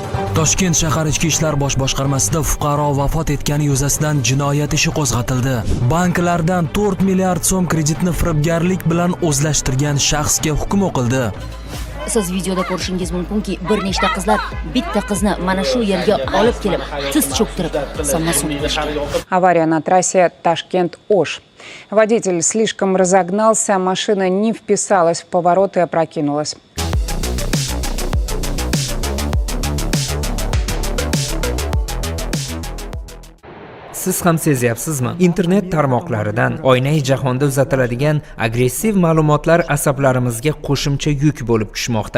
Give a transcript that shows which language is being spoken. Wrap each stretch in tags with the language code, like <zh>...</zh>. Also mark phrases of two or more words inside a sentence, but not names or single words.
<uz>Toshkent shahar ichki ishlar bosh boshqarmasida fuqaro vafot etgani yuzasidan jinoyat ishi qo'zg'atildi. Banklardan 4 milliard so'm kreditni firibgarlik bilan o'zlashtirgan shaxsga hukm o'qildi. Siz videoda ko'rishingiz mumkinki, bir nechta qizlar bitta qizni mana shu yerga olib kelib, tiz cho'ktirib, самосуд qilishgan.</uz> <ru>Авария на трассе Ташкент-Ош. Водитель слишком разогнался, машина не вписалась в поворот и опрокинулась.</ru> <uz>Siz ham sezyapsizmi? Internet tarmoqlaridan oynai jahonda uzatiladigan agressiv ma'lumotlar asablarimizga qo'shimcha yuk bo'lib tushmoqda.</uz>